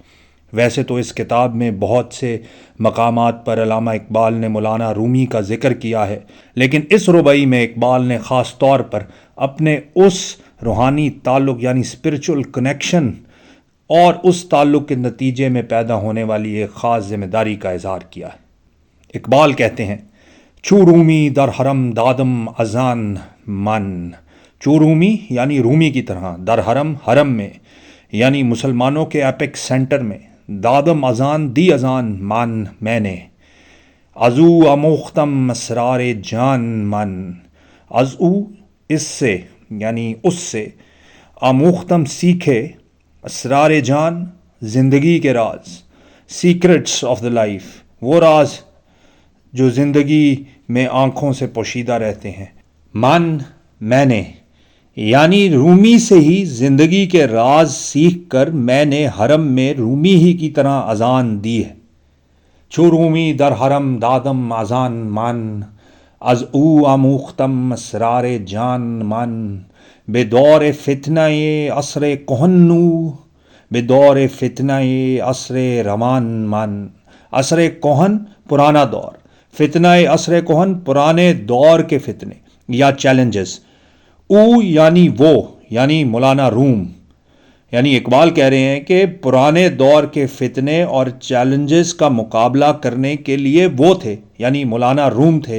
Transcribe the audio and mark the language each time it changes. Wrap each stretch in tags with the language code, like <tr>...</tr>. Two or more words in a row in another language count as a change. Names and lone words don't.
<ur>ویسے تو اس کتاب میں بہت سے مقامات پر علامہ اقبال نے مولانا رومی کا ذکر کیا ہے، لیکن اس ربائی میں اقبال نے خاص طور پر اپنے اس روحانی تعلق یعنی</ur> <en>spiritual connection</en> <ur>اور اس تعلق کے نتیجے میں پیدا ہونے والی ایک خاص ذمہ داری کا اظہار کیا ہے۔ اقبال کہتے ہیں،</ur> <fa>چو رومی در حرم دادم ازان من۔ چو رومی</fa> <ur>یعنی رومی کی طرح،</ur> <fa>در حرم</fa> <ur>حرم میں یعنی مسلمانوں کے</ur> <en>epic center</en> <ur>میں،</ur> <fa>دادم ازان</fa> <ur>دی ازان من میں نے،</ur> <fa>ازو آموختم اسرار جان من۔</fa> <ur>ازو اس سے یعنی اس سے، آموختم سیکھے،</ur> <fa>اسرار جان</fa> <ur>زندگی کے راز،</ur> <en>secrets of the life,</en> <ur>وہ راز جو زندگی میں آنکھوں سے پوشیدہ رہتے ہیں۔ من میں نے، یعنی رومی سے ہی زندگی کے راز سیکھ کر میں نے حرم میں رومی ہی کی طرح اذان دی ہے۔</ur> <fa>چو رومی در حرم دادم ازان من، از او آموختم اسرار جان من۔ بے دور فتنہ عصر کہن نو، بے دور فتنہ عصر روان من۔ عصر کہن</fa> <ur>پرانا دور،</ur> <fa>فتنہ عصر کہن</fa> <ur>پرانے دور کے فتنے یا چیلنجز۔ او یعنی وہ، یعنی مولانا روم، یعنی اقبال کہہ رہے ہیں کہ پرانے دور کے فتنے اور چیلنجز کا مقابلہ کرنے کے لیے وہ تھے، یعنی مولانا روم تھے۔</ur>